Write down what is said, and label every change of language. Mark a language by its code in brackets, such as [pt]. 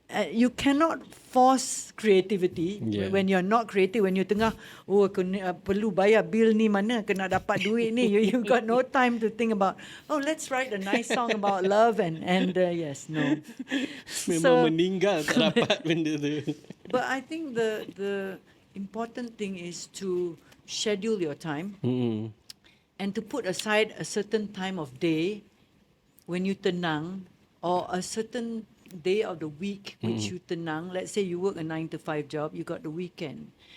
[en] You cannot force creativity when you're not creative. When you [ms] tengah, perlu bayar bill ni, mana kena dapat duit ni. [en] You got no time to think about, let's write a nice song about love and yes, no. [ms] Memang meninggal tak dapat benda tu. [en] But I think the important thing is to schedule your time. And to put aside a certain time of day when you tenang, or a certain day of the week which you tenang. Let's say you work a 9 to 5 job, you got the weekend.